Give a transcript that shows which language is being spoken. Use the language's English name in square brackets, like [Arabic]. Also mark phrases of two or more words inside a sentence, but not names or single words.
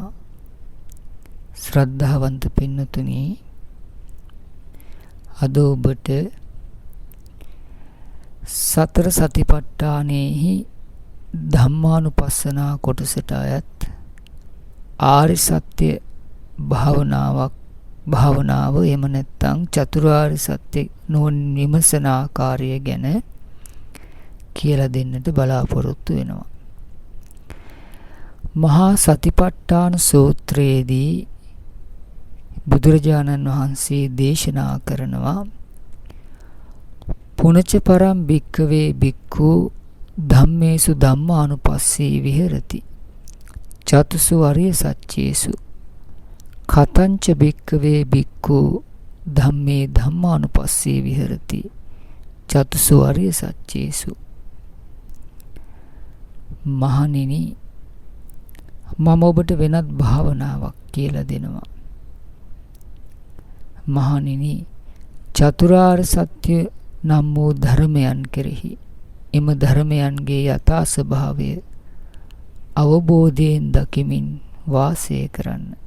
[Sinhala] ශ්‍රද්ධාවන්ත පින්නතුනි, අද ඔබට සතර සතිපට්ඨානෙහි ධම්මානුපස්සනා කොටසට අයත් ආර්ය සත්‍ය භාවනාව එහෙම නැත්නම් චතුරාර්ය සත්‍ය නොවන විමසන ආකාරය ගැන කියලා දෙන්නට බලාපොරොත්තු වෙනවා. මහා සතිපට්ඨාන සූත්‍රයේදී බුදුරජාණන් වහන්සේ දේශනා කරනවා [Pali] පුනච පරම් භික්ඛවේ භික්ඛු ධම්මේසු ධම්මානුපස්සී විහෙරති චතුසු අරිය සච්චේසු කතංච භික්ඛවේ භික්ඛු ධම්මේ ධම්මානුපස්සී විහෙරති චතුසු අරිය සච්චේසු. [Sinhala] මහණෙනි, මම ඔබට වෙනත් භාවනාවක් කියලා දෙනවා. මහණෙනි, චතුරාර්ය සත්‍ය නම් වූ ධර්මයන් කෙරෙහි එම ධර්මයන්ගේ යථා ස්වභාවය අවබෝධයෙන් දකිමින් වාසය කරන්න.